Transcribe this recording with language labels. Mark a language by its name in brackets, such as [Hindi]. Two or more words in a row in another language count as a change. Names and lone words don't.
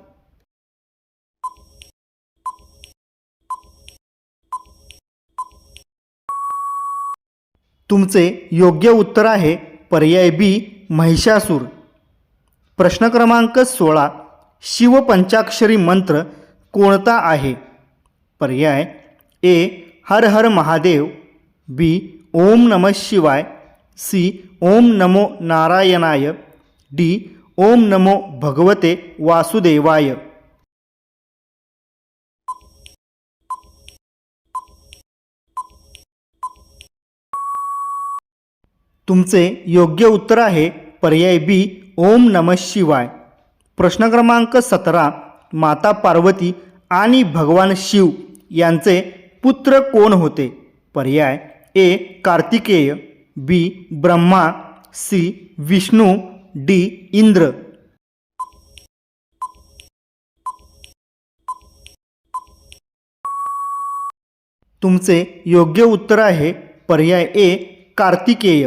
[Marathi] तुमचे योग्य उत्तर आहे पर्याय बी महिषासूर. प्रश्न क्रमांक 16. शिवपंचाक्षरी मंत्र कोणता आहे? पर्याय ए हर हर महादेव, बी [Sanskrit] ओम नमः शिवाय, [Marathi] सी [Sanskrit] ओम नमो नारायणाय, [Marathi] डी [Sanskrit] ओम नमो भगवते वासुदेवाय. [Marathi] तुमचे योग्य उत्तर आहे पर्याय बी [Sanskrit] ओम नमः शिवाय. [Marathi] प्रश्न क्रमांक 17. माता पार्वती आणि भगवान शिव यांचे पुत्र कोण होते? पर्याय ए कार्तिकेय, बी ब्रह्मा, सी विष्णू, डी इंद्र. तुमचे योग्य उत्तर आहे पर्याय ए कार्तिकेय.